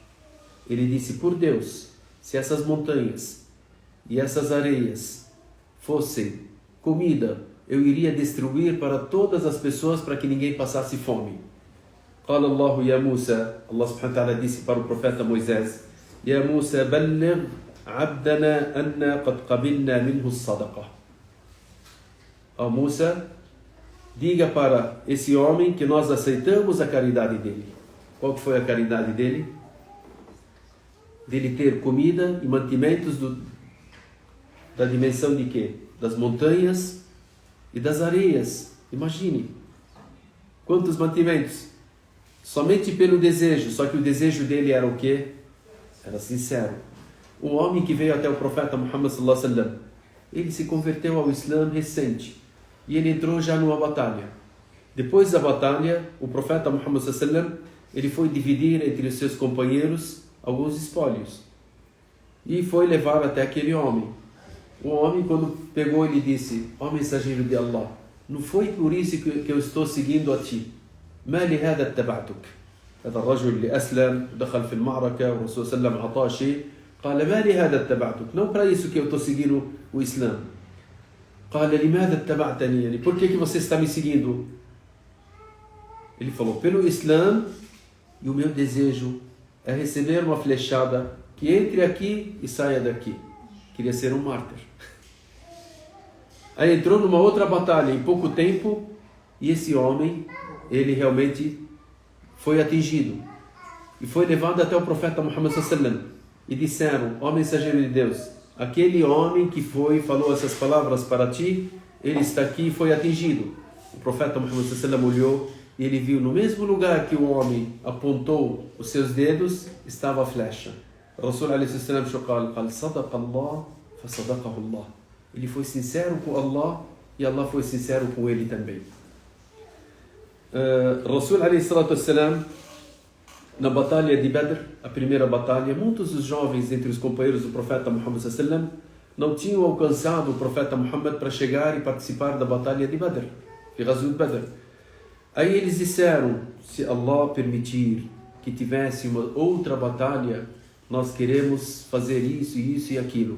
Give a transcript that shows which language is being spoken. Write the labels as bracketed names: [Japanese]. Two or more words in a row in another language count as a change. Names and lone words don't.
[Portuguese] Ele disse: por Deus, se essas montanhas e essas areias fossem comida, eu iria distribuir para todas as pessoas para que ninguém passasse fome. [Arabic] قال الله يا موسى, الله سبحانه وتعالى [Portuguese] disse para o profeta Moisés: [Arabic] يا موسى بلغ عبدنا أن قد قبلنا منه الصدقة. [Portuguese] Ó Musa, diga para esse homem que nós aceitamos a caridade dele. Qual que foi a caridade dele? Dele ter comida e mantimentos da dimensão de quê? Das montanhas e das areias. Imagine quantos mantimentos. Somente pelo desejo. Só que o desejo dele era o quê? Era sincero. Um homem que veio até o profeta Muhammad [Arabic] صلى الله عليه وسلم, [Portuguese] ele se converteu ao Islã recente e ele entrou já numa batalha. Depois da batalha, o profeta Muhammad [Arabic] صلى الله عليه وسلم, [Portuguese] ele foi dividir entre os seus companheiros alguns espólios e foi levar até aquele homem. O homem, quando pegou, ele disse: ó mensageiro de Allah, não foi por isso que eu estou seguindo a ti. [Arabic] ما لهذا اتبعتك. هذا الرجل اللي أسلم ودخل في المعركة والرسول صلى الله عليه وسلم أعطاه شيء قال ما لهذا اتبعتك. [Portuguese] Não para isso que eu estou seguindo o Islã. [Arabic] قال لماذا اتبعتني. يعني [Portuguese] por que você está me seguindo? Ele falou: pelo Islã, e o meu desejo é receber uma flechada que entre aqui e saia daqui. Queria ser um mártir. Aí entrou numa outra batalha em pouco tempo e esse homem, ele realmente foi atingido e foi levado até o profeta Muhammad [Arabic] صلى الله عليه وسلم [Portuguese] e disseram: ó mensageiro de Deus, aquele homem que falou essas palavras para ti, ele está aqui e foi atingido. o profeta Muhammad sallallahu olhou e ele viu no mesmo lugar que o homem apontou os seus dedos, estava a flecha. [Arabic] O رسول صلى الله قال صدق الله فصدقه الله. [Portuguese] Ele foi sincero com Allah e Allah foi sincero com ele também. [Arabic] رسول صلى الله [Portuguese] na batalha de Badr, a primeira batalha, muitos dos jovens entre os companheiros do profeta Muhammad sallallahu não tinham alcançado o profeta Muhammad para chegar e participar da batalha de Badr, de Ghazwat Badr. Aí eles disseram, se Allah permitir que tivesse uma outra batalha, nós queremos fazer isso, isso e aquilo.